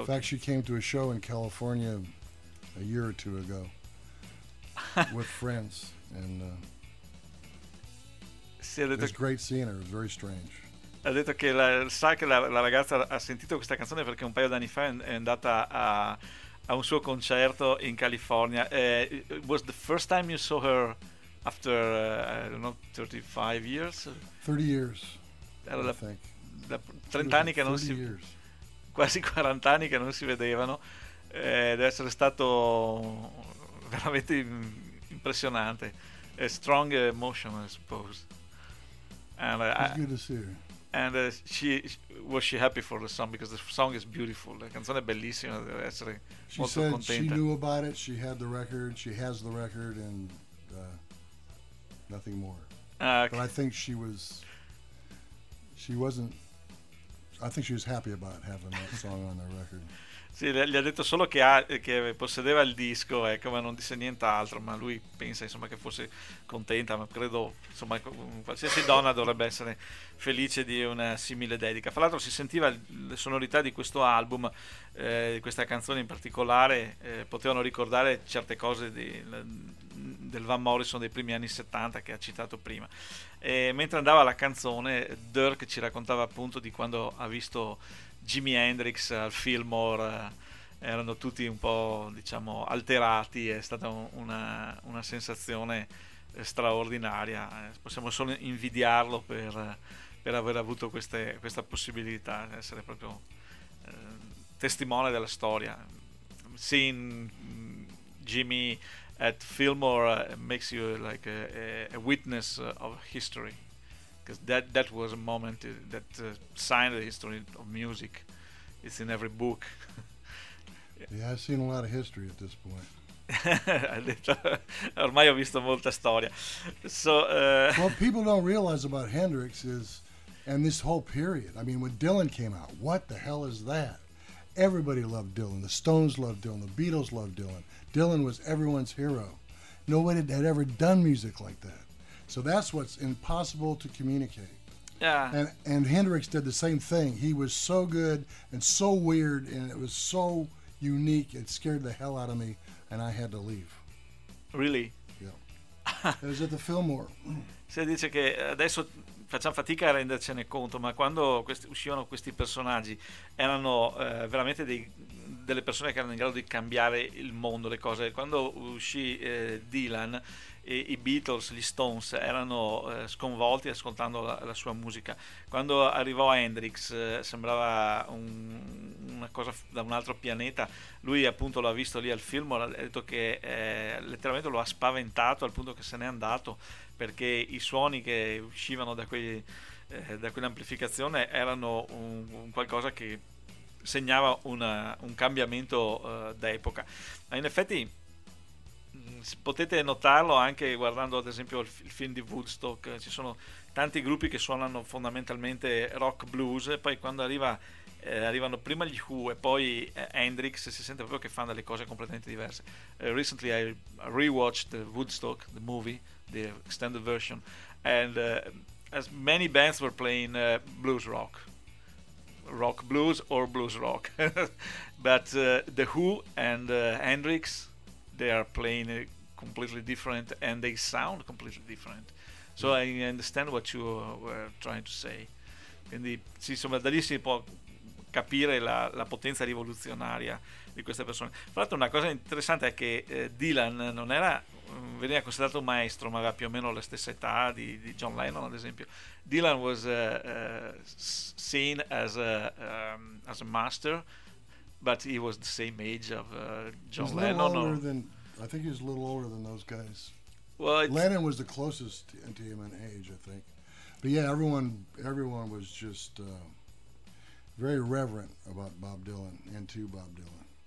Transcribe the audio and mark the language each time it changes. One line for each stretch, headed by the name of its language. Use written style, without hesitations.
English: In fact, she came to a show in California a year or two ago with friends, and it's great seeing her. It was very strange.
Italian: Ha detto che sa che la ragazza ha sentito questa canzone perché un paio d'anni fa è andata a un suo concerto in California.
English: It was the first time you saw her. After, I don't know, 35 years? 30 years, I think.
Italian: 30 anni che non si,
English: years.
Italian: Quasi 40 anni che non si vedevano. Deve essere stato veramente impressionante.
English: A strong emotion, I suppose. And, it's good to see her. And was she happy for the song? Because the song is beautiful.
Italian: La canzone è bellissima. Deve essere
English: she
Italian: molto
English: said
Italian: contenta.
English: She knew about it. She had the record. She has the record. And... nothing more. Okay. But I think she was happy about having that song on the record.
Italian: Sì, gli ha detto solo che possedeva il disco, ecco, ma non disse nient'altro, ma lui pensa insomma che fosse contenta, ma credo insomma qualsiasi donna dovrebbe essere felice di una simile dedica. Fra l'altro si sentiva le sonorità di questo album, di questa canzone in particolare, potevano ricordare certe cose del Van Morrison dei primi anni 70 che ha citato prima. E mentre andava la canzone, Dirk ci raccontava appunto di quando ha visto Jimi Hendrix al Fillmore, erano tutti un po', diciamo, alterati. È stata una sensazione straordinaria, possiamo solo invidiarlo per aver avuto questa possibilità di essere proprio testimone della storia.
English: Seeing Jimi at Fillmore makes you like a witness of history, because that was a moment that signed the history of music. It's in every book. Yeah, I've seen a lot of history at this point.
Italian: Ormai ho visto molta storia. So
English: what people don't realize about Hendrix is, and this whole period, I mean, when Dylan came out, what the hell is that? Everybody loved Dylan. The Stones loved Dylan. The Beatles loved Dylan. Dylan was everyone's hero. Nobody had ever done music like that. So that's what's impossible to communicate. Yeah. And Hendrix did the same thing. He was so good and so weird, and it was so unique, it scared the hell out of me, and I had to leave. Really? Yeah. It was at the Fillmore.
Italian: Si dice che adesso facciamo fatica a rendercene conto, ma quando uscivano questi personaggi erano veramente delle persone che erano in grado di cambiare il mondo, le cose. Quando uscì Dylan, i Beatles, gli Stones erano sconvolti ascoltando la sua musica. Quando arrivò Hendrix sembrava una cosa da un altro pianeta. Lui appunto lo ha visto lì al film, ha detto che letteralmente lo ha spaventato al punto che se n'è andato, perché i suoni che uscivano da quell'amplificazione erano un qualcosa che segnava un cambiamento d'epoca. Ma in effetti potete notarlo anche guardando ad esempio il film di Woodstock. Ci sono tanti gruppi che suonano fondamentalmente rock blues, e poi quando arriva arrivano prima gli Who e poi Hendrix, si sente proprio che fanno delle cose completamente diverse. Recently I rewatched Woodstock, the movie, the extended version, and as many bands were playing blues rock, rock blues or blues rock, but the Who and Hendrix, they are playing completely different and they sound completely different. So I understand what you were trying to say. Quindi sì, insomma, da lì si può capire la, la potenza rivoluzionaria di queste persone. Tra l'altro una cosa interessante è che Dylan non era, veniva considerato un maestro, ma aveva più o meno la stessa età di John Lennon, ad esempio.
English: Dylan was seen as a master, but he was the same age of John he's Lennon. Little older than, I think he's a little older than those guys. Well, Lennon was the closest to him in age, I think. But yeah, everyone was just very reverent about Bob Dylan and to Bob Dylan.